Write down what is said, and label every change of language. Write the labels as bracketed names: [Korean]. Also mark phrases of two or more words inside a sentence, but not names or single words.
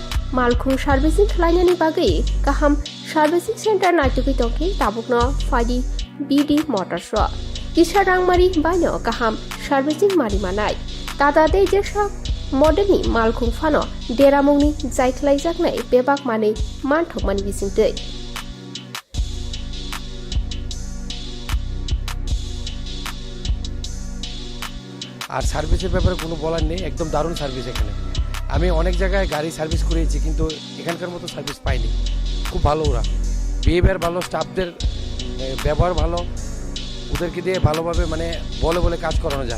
[Bodo] मालखुं सार्भिसिं खालायनायनि बागै kaham सार्भिसिं सेन्टार नायटुगै तंखै ताबुकनो फाइदि BD Motors किसा रांमारि बायनो kaham सार्भिसिं मारि मानाय टाटा दे जेसा मडेलनि मालखुं फानो देरामुंनि जायख्लायजागनाय बेबाक मानै मानथकमानि बिसिंतै [Bangla] আর সার্ভিসের ব্যাপারে কোনো বলার নেই, একদম দারুণ সার্ভিস এখানে। আমি অনেক জায়গায় গাড়ি সার্ভিস করেছি কিন্তু এখানকার মতো সার্ভিস পাইনি। খুব ভালো ওরা, বিহেভিয়ার ভালো, স্টাফদের ব্যবহার ভালো, ওদেরকে দিয়ে ভালোভাবে মানে বলে বলে কাজ করানো যায়।